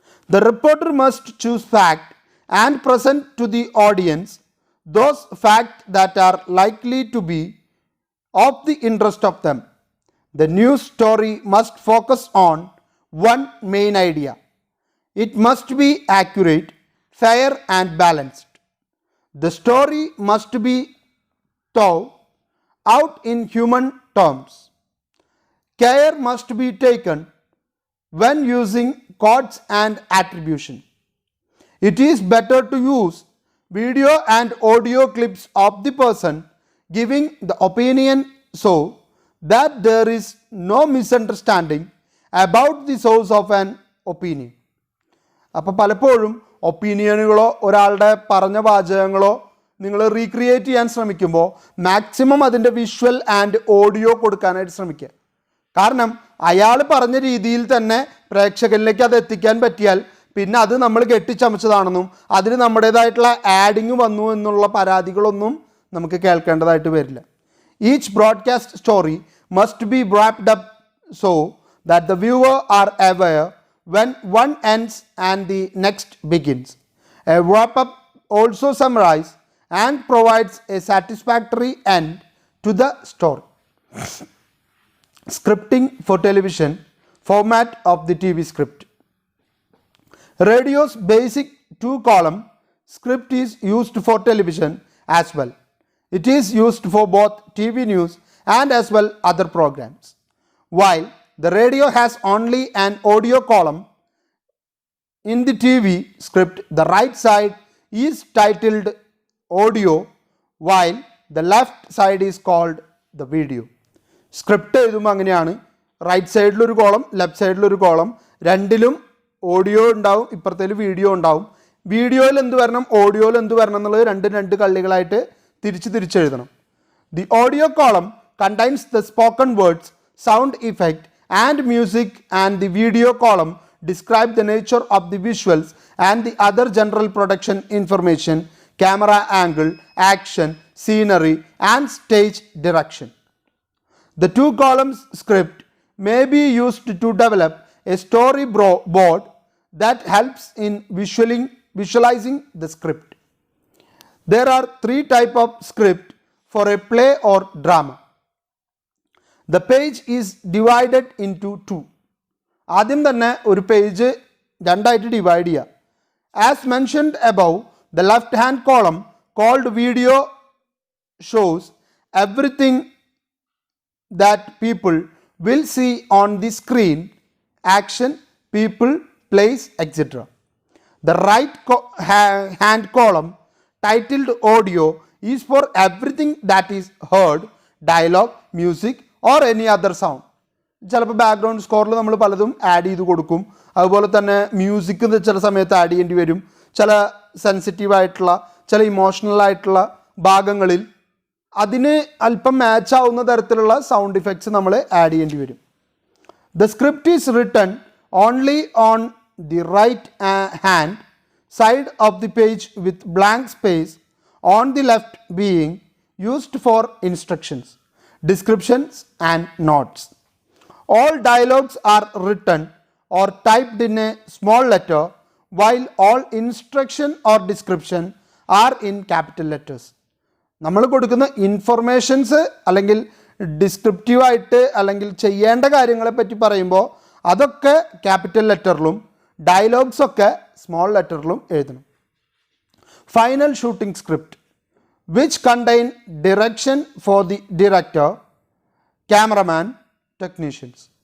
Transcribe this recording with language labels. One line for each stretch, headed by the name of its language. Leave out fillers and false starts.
English: The reporter must choose fact and present to the audience those fact that are likely to be of the interest of them. The news story must focus on one main idea. It must be accurate, fair and balanced. The story must be thought out in human terms. Care must be taken when using quotes and attribution. It is better to use video and audio clips of the person giving the opinion so that there is no misunderstanding about the source of an opinion.
Malayalam: അപ്പോൾ പലപ്പോഴും ഒപ്പീനിയനുകളോ ഒരാളുടെ പറഞ്ഞ വാചകങ്ങളോ നിങ്ങൾ recreate ചെയ്യാൻ ശ്രമിക്കുമ്പോൾ maximum അതിൻ്റെ visual and audio കൊടുക്കാനായിട്ട് ശ്രമിക്കുക. കാരണം അയാൾ പറഞ്ഞ രീതിയിൽ തന്നെ പ്രേക്ഷകരിലേക്ക് അത് എത്തിക്കാൻ പറ്റിയാൽ പിന്നെ അത് നമ്മൾ കെട്ടിച്ചമച്ചതാണെന്നും അതിന് നമ്മുടേതായിട്ടുള്ള ആഡിങ് വന്നു എന്നുള്ള പരാതികളൊന്നും നമുക്ക് കേൾക്കേണ്ടതായിട്ട് വരില്ല.
English: Each broadcast story must be wrapped up so that the viewer are aware when one ends and the next begins. A wrap-up also summarizes and provides a satisfactory end to the story. Scripting for television, format of the TV script. Radio's basic two-column script is used for television as well. It is used for both TV news and as well other programs. While the radio has only an audio column, in the TV script, the right side is titled audio, while the left side is called the video.
Malayalam: Script എഴുതുമ്പോൾ അങ്ങനെയാണ്, right സൈഡിലൊരു column, left സൈഡിലൊരു column, രണ്ടിലും audio ഉണ്ടാവും, ഇപ്പുറത്തേൽ video ഉണ്ടാവും. വീഡിയോയിൽ എന്ത് വരണം, ഓഡിയോയിൽ എന്ത് വരണം എന്നുള്ളത് രണ്ട് കള്ളികളായിട്ട് തിരിച്ചെഴുതണം.
English: The audio column contains the spoken words, sound effect and music, and the video column describe the nature of the visuals and the other general production information, camera angle, action, scenery and stage direction. The two columns script may be used to develop a storyboard that helps in visualizing the script. There are three types of script for a play or drama. The page is divided into two.
Malayalam: ആദ്യം തന്നെ ഒരു page രണ്ടായിട്ട് divide ചെയ്യുക.
English: As mentioned above, the left hand column called video shows everything that people will see on the screen, action, people, place, etc. The right hand column titled audio is for everything that is heard, dialogue, music or any other sound.
Malayalam: ചിലപ്പോൾ background സ്കോറിൽ നമ്മൾ പലതും add ചെയ്ത് കൊടുക്കും. അതുപോലെ തന്നെ music ചില സമയത്ത് add ചെയ്യേണ്ടി വരും. ചില സെൻസിറ്റീവായിട്ടുള്ള ചില ഇമോഷണൽ ആയിട്ടുള്ള ഭാഗങ്ങളിൽ അതിന് അല്പം മാച്ച് ആവുന്ന തരത്തിലുള്ള സൗണ്ട് ഇഫക്ട്സ് നമ്മൾ ആഡ് ചെയ്യേണ്ടി വരും.
English: The script is written only on the right hand side of the page with blank space on the left being used for instructions, descriptions and notes. All dialogues are written or typed in a small letter, while all instruction or description are in capital letters.
Malayalam: നമ്മൾ കൊടുക്കുന്ന informations അല്ലെങ്കിൽ ഡിസ്ക്രിപ്റ്റീവായിട്ട് അല്ലെങ്കിൽ ചെയ്യേണ്ട കാര്യങ്ങളെ പറ്റി പറയുമ്പോൾ അതൊക്കെ capital ലെറ്ററിലും dialogues ഒക്കെ സ്മോൾ ലെറ്ററിലും എഴുതണം.
English: Final shooting script which contain direction for the director, cameraman, technicians.